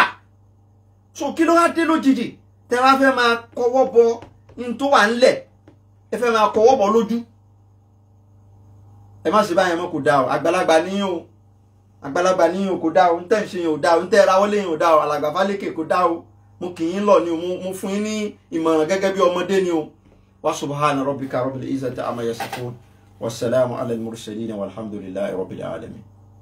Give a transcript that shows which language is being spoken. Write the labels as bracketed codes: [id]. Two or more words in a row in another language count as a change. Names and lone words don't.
[yo] So kí ló wá dé lójijì tẹ́ wá fẹ́ máa kọwọ́ bọ ní tó wà ńlẹ̀, ẹ fẹ́ máa kọwọ́ bọ lójú. Ẹ má ṣe báyẹn mọ́ kò dá o, àgbàlagbà níyìn o, àgbàlagbà níyìn o kò dá o, ń tẹ́ ń ṣe yẹn ò dá o, ń tẹ́ rawọ́ léyìn ò dá o, alàgbà Fálékè kò dá o. Mo kì í lọ ni o, mo fún yín ní ìmọ̀ràn gẹ́gẹ́ bí ọmọdé ni o. [ar] وسبحان ربك رب العزة عما يصفون. وسلام على المرسلين والحمد لله رب العالمين.